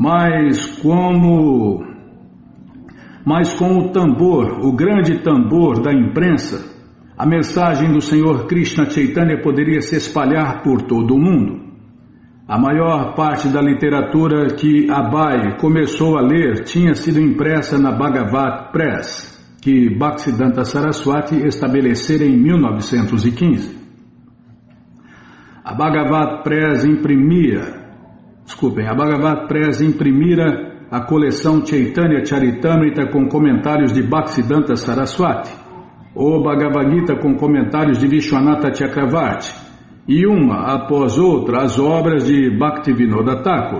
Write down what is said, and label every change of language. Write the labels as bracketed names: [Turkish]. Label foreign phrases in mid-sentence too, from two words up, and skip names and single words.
[Portuguese] Mas com o tambor, o grande tambor da imprensa, a mensagem do Senhor Krishna Chaitanya poderia se espalhar por todo o mundo. A maior parte da literatura que Abai começou a ler tinha sido impressa na Bhagavat Press, que Bhaktisiddhanta Saraswati estabelecera em 1915. A Bhagavat Press imprimira a coleção Chaitanya Charitamrita com comentários de Bhaktisiddhanta Saraswati, o Bhagavad Gita com comentários de Vishwanatha Chakravarti, e uma após outra as obras de Bhaktivinoda Thakur.